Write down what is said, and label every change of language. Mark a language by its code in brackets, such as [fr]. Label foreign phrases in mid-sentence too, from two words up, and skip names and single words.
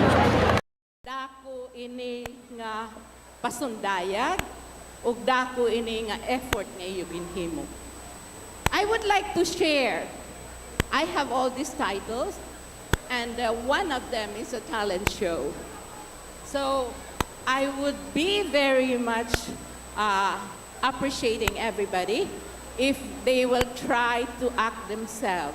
[war] Dako ini nga pasundayag ug dako ini nga effort nga iyo ginhimo. [en] I would like to share. I have all these titles, and one of them is a talent show. So I would be very much appreciating everybody if they will try to act themselves.